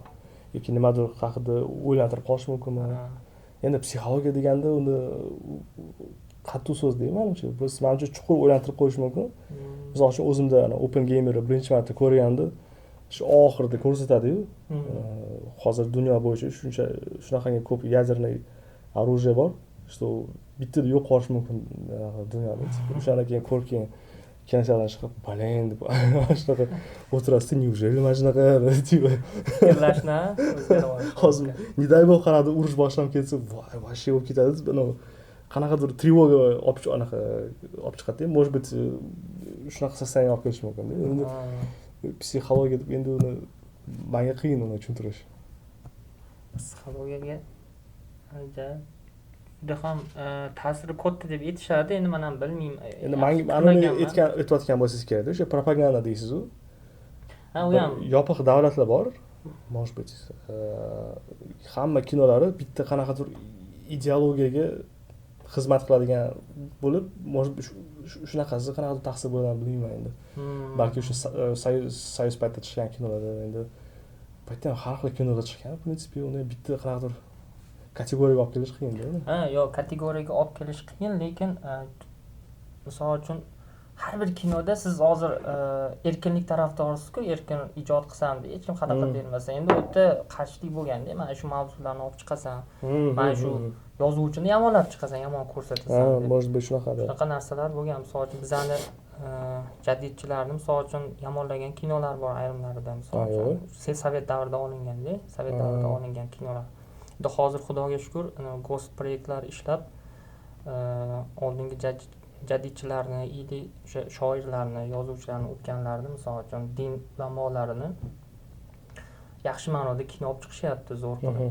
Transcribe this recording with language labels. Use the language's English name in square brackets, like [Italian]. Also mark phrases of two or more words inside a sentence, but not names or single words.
[Uzbek] Yoki nimadir haqida o'ylantirib qolishi mumkinmi? Endi psixologiya deganda uni qattiq so'z deyman-chi. Biz menimcha chuqur o'ylantirib qo'yish mumkin. Misol uchun o'zimda Open Gamer'ni birinchi marta ko'rganda shu oxirida ko'rsatadi-yu. Hozir dunyo bo'yicha shunaqangi ko'p [Russian] ядерный оружие [Uzbek] bor, что bittada yo'q qilish mumkin dunyoda. O'shandan keyin kinoteatrdan chiqib blin deb shunaqa o'tirasizda неужели mana shunaqa типа fikrlashni o'zgaryapti. hozir [Russian] не дай [Uzbek] bog' qanaqadir urush boshlanib ketsa voy вообще bo'lib ketadi qanaqadir trevoga olib chiqadi [Russian] может быть [Uzbek] shunaqa состояние olib kelishi mumkin endi psixologiya deb endi uni menga qiyin uni tushuntirish. Psixologiyaga juda ham ta'siri katta deb aytishadi. Endi men ham bilmayman. Endi mana uni aytayotgan bo'lsangiz kerak o'sha propaganda deysiz-ku. Ha, u ham yopiq davlatlar bor. [Russian] Может быть [Uzbek] hamma kinolari bitta qanaqadir ideologiyaga xizmat qiladigan bo'lib, [Russian] может быть [Uzbek] shunaqasi qanaqadir taqsir bo'ladimi bilmayman endi. Balki o'sha soyuz paytida chiqqan kinolarda endi paytda har xil kinolar chiqqan, [Russian] в принципе [Uzbek] uni bitta qanaqadir kategoriyaga olib kelish qiyin-da. Ha, yo'q, kategoriyaga olib kelish qiyin, lekin misol uchun har bir kinoda siz hozir erkinlik tarafdorisiz-ku, erkin ijod qilsam deb hech kim xalaqit bermasa, endi u yerda qarshilik bo'lganda, mana shu mavzularni olib chiqasan, mana shu yozuvchini yomonlab chiqasan, yomon ko'rsatasan deb. [Russian] Может быть [Uzbek] shunaqa-da. Shunaqa narsalar bo'lgan. Misol uchun bizani jadidchilarni misol uchun yomonlagan kinolar bor ayrimlarida, misol uchun sovet davrida olinganda, sovet davrida olingan kinolar. Endi hozir xudoga shukr, ghost proyektlar ishlab oldingi jadidchilarni, ili o'sha shoirlarni, yozuvchilarni o'tganlarni, misol uchun din ulamolarini yaxshi ma'noda kino olib chiqishyapti zo'r qilib.